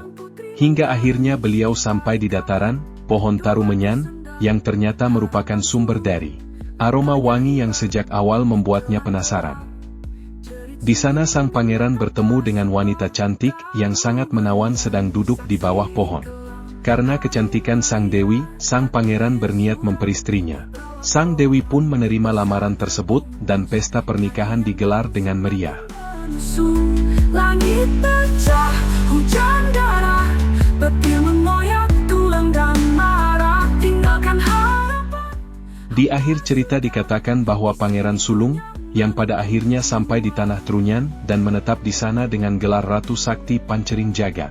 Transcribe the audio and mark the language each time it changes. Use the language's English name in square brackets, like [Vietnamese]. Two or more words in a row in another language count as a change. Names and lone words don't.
[Indonesian] Hingga akhirnya beliau sampai di dataran pohon tarumenyan, yang ternyata merupakan sumber dari aroma wangi yang sejak awal membuatnya penasaran. Di sana sang pangeran bertemu dengan wanita cantik yang sangat menawan sedang duduk di bawah pohon. Karena kecantikan sang dewi, sang pangeran berniat memperistrinya. Sang dewi pun menerima lamaran tersebut dan pesta pernikahan digelar dengan meriah. Langit pecah, hujan darah, petir mengoyak tulang dan marah, tinggalkan harapan. Di akhir cerita dikatakan bahwa Pangeran Sulung, yang pada akhirnya sampai di Tanah Trunyan dan menetap di sana dengan gelar Ratu Sakti Pancering Jagat.